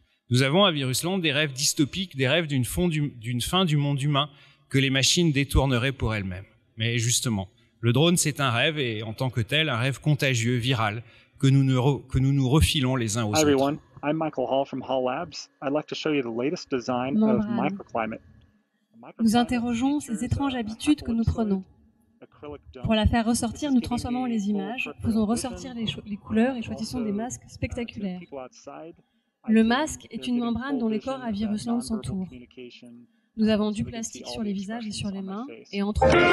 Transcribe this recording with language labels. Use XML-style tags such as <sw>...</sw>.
<fr>Nous avons à Virusland des rêves dystopiques, des rêves d'une fin du monde humain que les machines détourneraient pour elles-mêmes. Mais justement, le drone c'est un rêve et en tant que tel, un rêve contagieux, viral, que nous nous refilons les uns aux autres.</fr> <en>Hi everyone, I'm Michael Hall from Hall Labs. I'd like to show you the latest design of Microclimate.</en> <fr>Nous interrogeons ces étranges habitudes que nous prenons. Pour la faire ressortir, nous transformons les images, faisons ressortir les couleurs et choisissons des masques spectaculaires. Le masque est une membrane dont les corps à Virusland s'entourent. Nous avons du plastique sur les visages et sur les mains, et entre</fr>